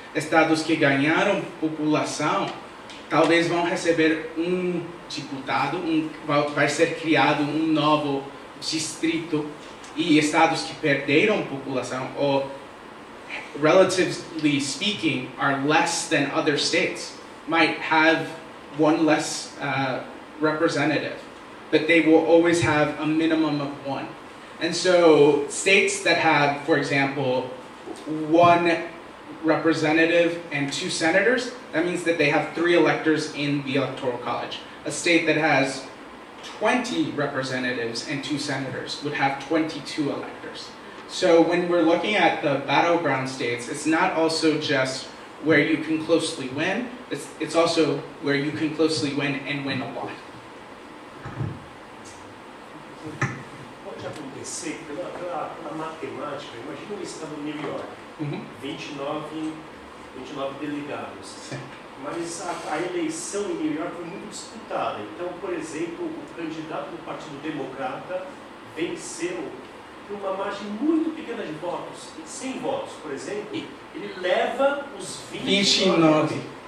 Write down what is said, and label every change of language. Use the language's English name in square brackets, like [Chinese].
[Portuguese] Estados que ganharam população talvez vão receber um deputado, vai ser criado um novo distrito, e estados que perderam população, ou [English] relatively speaking, are less than other states, might have one less representative, but they will always have a minimum of one. And so states that have, for example, 1 representative and 2 senators, that means that they have 3 electors in the Electoral College. A state that has 20 representatives and 2 senators would have 22 electors. So when we're looking at the battleground states, it's not also just where you can closely win, it's also where you can closely win and win a lot. [Portuguese] Pode acontecer, pela matemática, imagina o estado de New York, Uhum. 29 delegados. Sim. Mas a eleição em New York foi muito disputada. Então, por exemplo, o candidato do Partido Democrata venceu por uma margem muito pequena de votos, 100 votos, por exemplo, ele leva os 29.